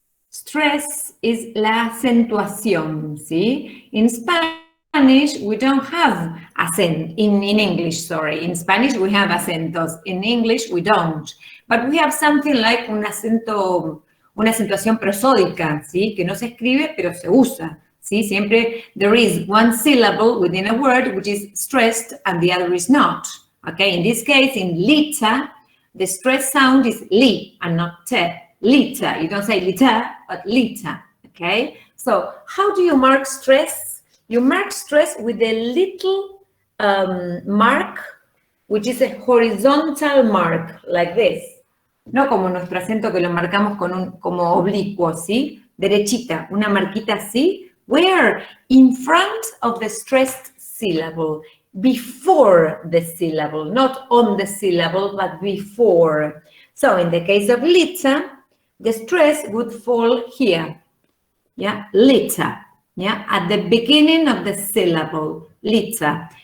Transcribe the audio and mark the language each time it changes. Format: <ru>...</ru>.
<en>Stress is</en> <es>la acentuación, ¿sí?</es> <en>In Spanish, we don't have accent. In English, sorry. In Spanish, we have acentos. In English, we don't. But we have something like</en> <es>un acento, una acentuación prosódica, ¿sí? Que no se escribe, pero se usa, ¿sí? Siempre</es> <en>there is one syllable within a word which is stressed and the other is not, okay? In this case, in liter, the stressed sound is li and not te. Liter, you don't say liter, but liter, okay? So how do you mark stress? You mark stress with a little mark, which is a horizontal mark, like this.</en> <es>No como nuestro acento que lo marcamos con como oblicuo, ¿sí? Derechita, una marquita así.</es> <en>Where? In front of the stressed syllable, before the syllable, not on the syllable, but before. So in the case of liter, the stress would fall here, yeah, liter, yeah, at the beginning of the syllable, liter.</en>